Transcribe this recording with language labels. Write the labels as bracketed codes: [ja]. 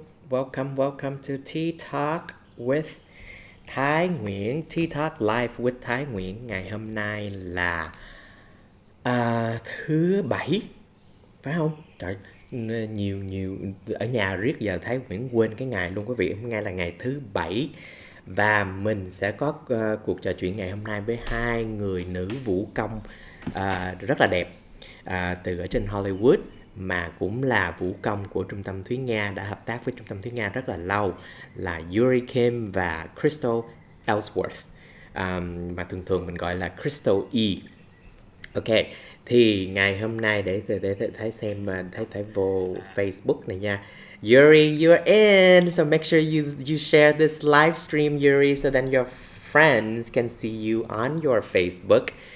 [en] Welcome to Tea Talk with Thái Nguyễn. Tea Talk Live with Thái Nguyễn. [vi] Ngày hôm nay là thứ bảy, phải không? Trời, nhiều ở nhà riết giờ Thái Nguyễn quên cái ngày luôn quý vị. Hôm nay là ngày thứ bảy và mình sẽ có cuộc trò chuyện ngày hôm nay với hai người nữ vũ công rất là đẹp từ ở trên Hollywood, mà cũng là vũ công của Trung tâm Thuý Nga, đã hợp tác với Trung tâm Thuý Nga rất là lâu, là Yoori Kim và Krystal Ellsworth, mà thường thường mình gọi là Krystal E. Ok, thì ngày hôm nay để thấy xem, thấy vô Facebook này nha. [en] Yoori, you're in, so make sure you share this live stream, Yoori, so then your friends can see you on your Facebook.